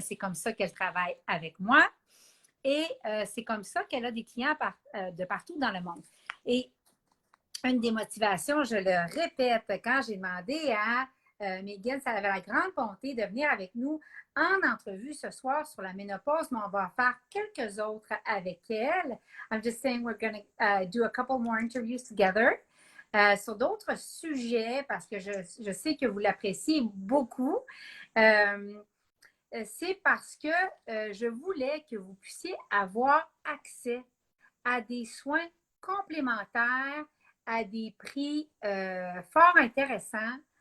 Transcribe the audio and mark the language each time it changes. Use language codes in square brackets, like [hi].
[fr] C'est comme ça qu'elle travaille avec moi. Et c'est comme ça qu'elle a des clients de partout dans le monde. Et une des motivations, je le répète, quand j'ai demandé à Meghan, ça avait la grande bonté de venir avec nous en entrevue ce soir sur la ménopause, mais on va en faire quelques autres avec elle. [en] I'm just saying we're going to do a couple more interviews together. [fr] Sur d'autres sujets, parce que je sais que vous l'appréciez beaucoup, c'est parce que je voulais que vous puissiez avoir accès à des soins complémentaires à des prix fort intéressants,